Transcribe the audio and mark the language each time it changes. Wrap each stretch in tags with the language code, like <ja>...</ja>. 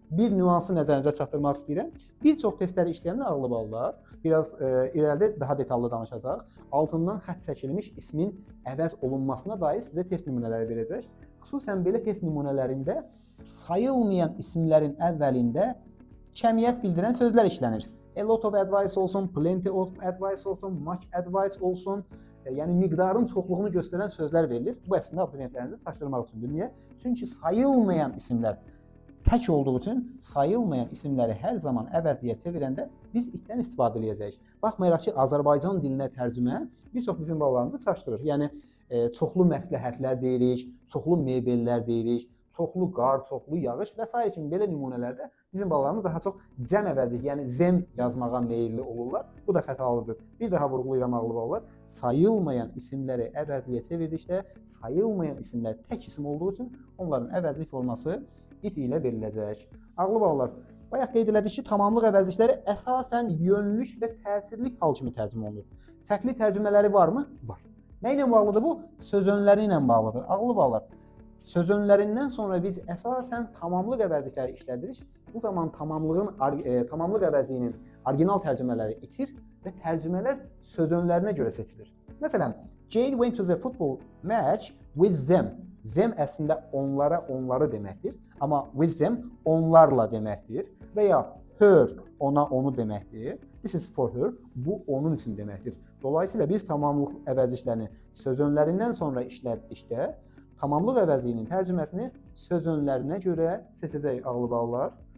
<az>Bir nüansı nəzərinizə çatdırmaq istəyirəm. Bir çox testləri işləyən ağlı ballar biraz irəlidə daha detallı danışacaq. Altından xətt çəkilmiş ismin əvəz olunmasına dair sizə test nümunələri verəcək. Xüsusən belə test nümunələrində sayılmayan isimlərin əvvəlində kəmiyyət bildirən sözlər işlənir.</az> <en>A lot of advice olsun, plenty of advice olsun, much advice olsun.</en> <az>Yəni miqdarın çoxluğunu göstərən sözlər verilir. Bu əslində abituriyentlərinizi çaşdırmaq üçündür. Niyə? Çünki sayılmayan isimlər tək olduğu üçün sayılmayan isimləri hər zaman əvəzliyə çevirəndə biz itdən istifadə edəcəyik. Baxmayaraq ki, Azərbaycan dilinə tərcümə bir çox bizim balalarımızı çaşdırır. Yəni çoxlu məsləhətlər deyirik, çoxlu mebellər deyirik, çoxlu qar, çoxlu yağış və s. kimi belə nümunələrdə bizim balalarımız daha çox cəm əvəzlik, yəni zem yazmağa meyilli olurlar. Bu da xətalıdır. Bir daha vurğulayıram ağlı balalar. Sayılmayan isimləri əvəzliyə çevirdikdə sayılmayan isimlər tək isim olduğu üçün onların əvəzlik forması it ilə veriləcək. Ağlı balalar, bayaq qeyd elədik ki, tamamlıq əvəzlikləri əsasən yönlük və təsirlik hal kimi tərcümə olunur. Fərqli tərcümələri varmı? Var. Nə ilə bağlıdır bu? Söz önləri ilə bağlıdır. Ağlı balalar, söz önlərindən sonra biz əsasən tamamlıq əvəzlikləri işlədirik. Bu zaman tamamlıq əvəzliyinin orijinal tərcümələri itir və tərcümələr söz önlərinə görə seçilir.</az> <en>Məsələn, Jane went to the football match with them.</en> <az>Them əslində onlara, onları deməkdir. Amma with them onlarla deməkdir. Və ya her ona, onu deməkdir.</az> <en>This is for her.</en> <az>Bu onun üçün deməkdir. Dolayısıyla biz tamamlıq əvəzliklərini söz önlərindən sonra işlətdikdə tamamlıq əvəzliyinin tərcüməsini söz önlərinə görə seçəcəyik ağlı balalar.</az>